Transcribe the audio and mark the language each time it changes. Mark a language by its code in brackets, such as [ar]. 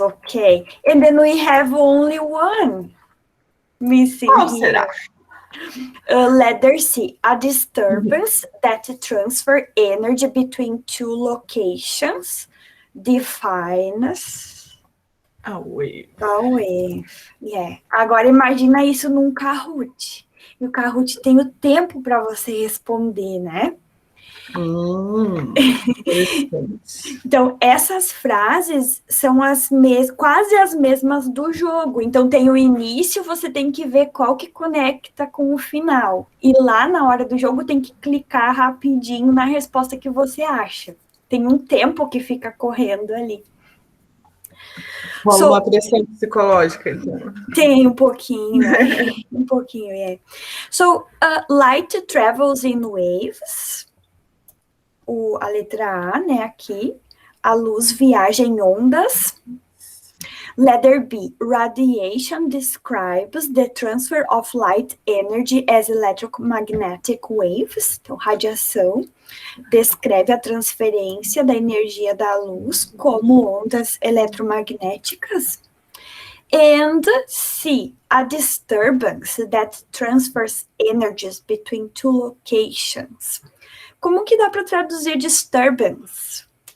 [en] Okay. And then we have only one missing [pt] Qual [en] here. [pt] será? [en] Letter C, a disturbance that transfer energy between two locations defines A wave. a wave. Yeah. [pt] Agora imagina isso num Kahoot. E o Kahoot tem o tempo para você responder, né? Interessante. Então, essas frases são quase as mesmas do jogo. Então, tem o início, você tem que ver qual que conecta com o final. E lá, na hora do jogo, tem que clicar rapidinho na resposta que você acha. Tem um tempo que fica correndo ali. Rola uma pressão psicológica, então. Tem um pouquinho, né? Um pouquinho, yeah. [en] So, light travels in waves. [pt] A letra A, né, aqui. A luz viaja em ondas. [en] Letter B, radiation describes the transfer of light energy as electromagnetic waves. [pt] Então, radiação descreve a transferência da energia da luz como ondas eletromagnéticas. [en] And C, a disturbance that transfers energies between two locations. [pt] Como que dá para traduzir disturbance?